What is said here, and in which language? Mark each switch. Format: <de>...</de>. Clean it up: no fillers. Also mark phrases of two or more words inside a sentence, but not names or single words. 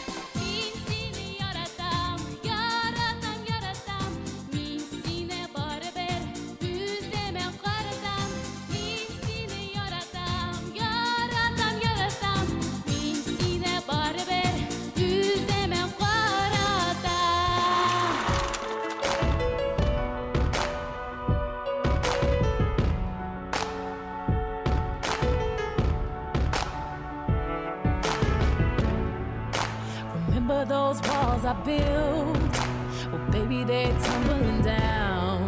<tt>Мин сине яратам, яратам, яратам. Мин сине барыбер үземә каратам. Мин сине яратам, яратам, яратам. Мин сине барыбер үземә каратам.</tt> <en>Remember those walls I built? Well, baby, they're tumbling down.</en>